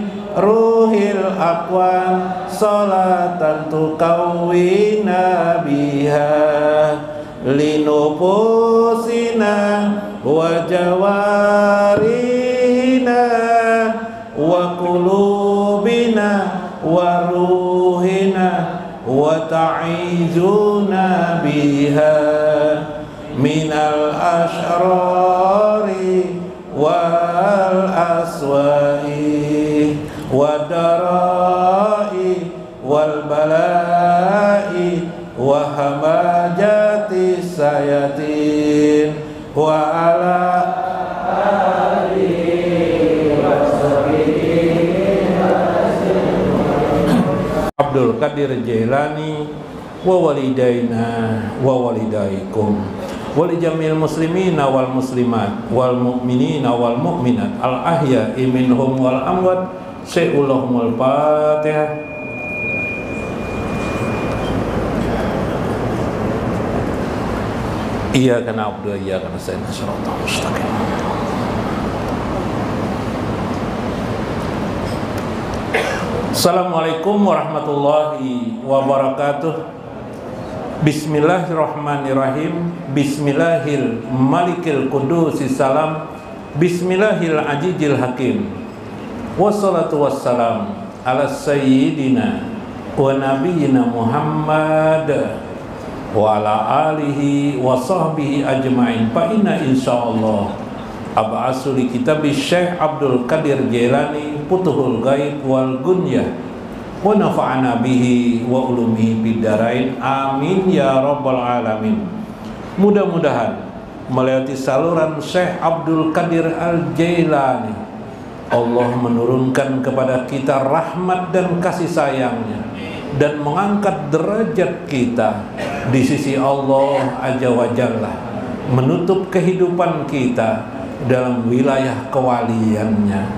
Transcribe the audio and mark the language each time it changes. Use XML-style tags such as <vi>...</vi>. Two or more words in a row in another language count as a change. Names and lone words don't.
<ar>روح الأكوان صلاة تكون بها لنفوسنا و جوارحنا وقلوبنا وروحنا وتعيذنا بها من الأشرار والأسواء والضراء والبلاء وهمزات الشياطين وعلى Abdul Qadir Jailani ووالدينا ووالديكم ولجميع المسلمين والمسلمات والمؤمنين والمؤمنات الأحياء منهم والأموات سألهم الفاتحة. إياك نعبد وإياك نستعين الصراط المستقيم. السلام عليكم ورحمة الله وبركاته. Bismillahirrahmanirrahim. بسم الله الملك القدوس السلام. بسم الله العزيز الحكيم. والصلاة والسلام على سيدنا ونبينا محمد وعلى آله وصحبه أجمعين. فإن إن شاء الله أبعث لكتاب Syekh Abdul Qadir Jailani Futuhul Ghaib والغنية ونفعنا به وعلومه بالدارين آمين يا رب العالمين.</ar> <id>Mudah-mudahan melewati saluran Syekh Abdul Qadir Al-Jailani Allah menurunkan kepada kita rahmat dan kasih sayangnya dan mengangkat derajat kita di sisi Allah</id> <ar>عز وجل,</ar> <id>menutup kehidupan kita dalam wilayah kewaliannya.</id>